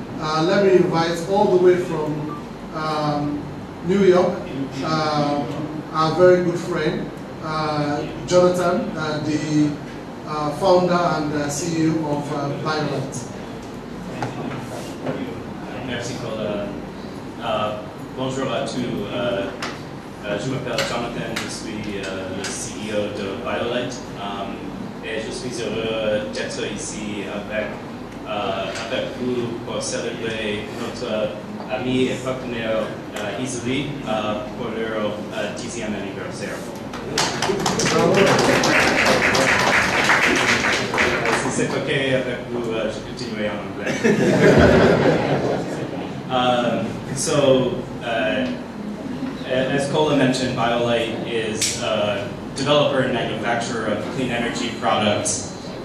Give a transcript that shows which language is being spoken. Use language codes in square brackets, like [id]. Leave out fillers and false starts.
[en] Let me invite all the way from New York, our very good friend, Jonathan, the founder and CEO of Biolite. [fr] Merci Paul. Bonjour à tous. Je m'appelle Jonathan, je suis le CEO de Biolite et je suis heureux d'être ici avec vous pour célébrer notre ami et partenaire Izili pour leur 10e anniversaire. Si c'est OK avec vous, je continuerai en anglais. [en] As Kola mentioned, Biolite is a developer and manufacturer of clean energy products.